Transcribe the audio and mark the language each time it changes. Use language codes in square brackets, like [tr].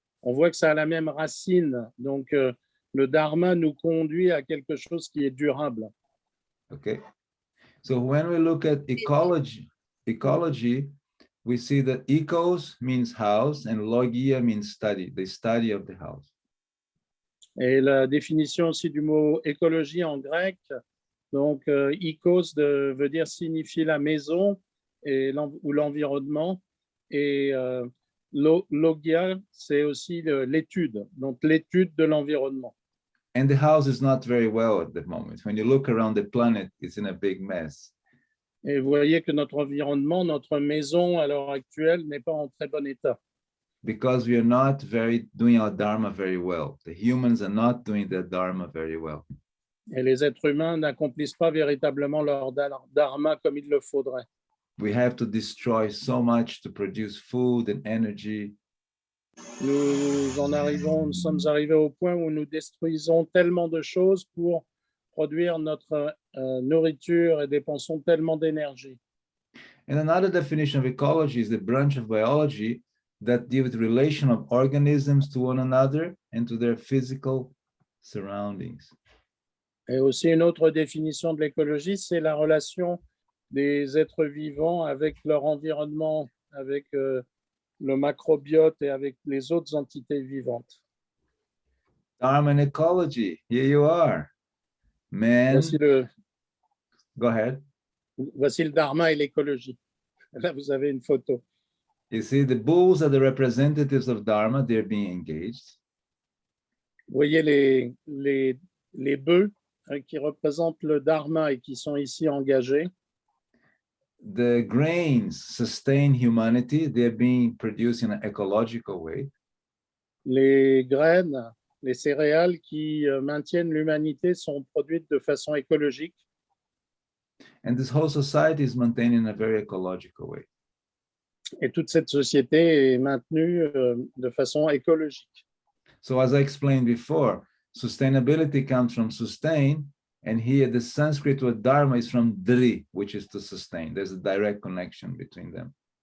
[fr] On voit que ça a la même racine. Donc le Dharma nous conduit à quelque chose qui est durable. [en] Okay. So when we look at ecology, we see that ecos means house and logia means study, the study of the house. [fr] Et la définition aussi du mot écologie en grec, donc ecos veut dire signifier la maison ou l'environnement, et logia, c'est aussi l'étude, donc l'étude de l'environnement. [en] And the house is not very well at the moment. When you look around the planet, it's in a big mess. [fr] Et vous voyez que notre environnement, notre maison à l'heure actuelle n'est pas en très bon état. [en] Because we are not doing our Dharma very well. The humans are not doing their Dharma very well. [fr] Et les êtres humains n'accomplissent pas véritablement leur Dharma comme il le faudrait. [en] We have to destroy so much to produce food and energy. [fr] Nous sommes arrivés au point où nous détruisons tellement de choses pour produire notre nourriture et dépensons tellement d'énergie. [en] And another definition of ecology is the branch of biology that deals with the relation of organisms to one another and to their physical surroundings. [fr] Et aussi une autre définition de l'écologie, c'est la relation des êtres vivants avec leur environnement, avec le macrobiote et avec les autres entités vivantes. [en] Dharma and ecology, here you are. Man, go ahead. [fr] Voici le Dharma et l'écologie. Là, vous avez une photo. [en] You see, the bulls are the representatives of Dharma, they're being engaged. [fr] Vous voyez les bœufs qui représentent le Dharma et qui sont ici engagés. [en] The grains sustain humanity, they're being produced in an ecological way. [fr] Les graines, les céréales qui maintiennent l'humanité sont produites de façon écologique. [en] And this whole society is maintained in a very ecological way. [fr] Et toute cette société est maintenue de façon écologique. [en] So as I explained before, sustainability comes from sustain, and here the Sanskrit word Dharma is from Dri, which is to sustain. There's a direct connection between them.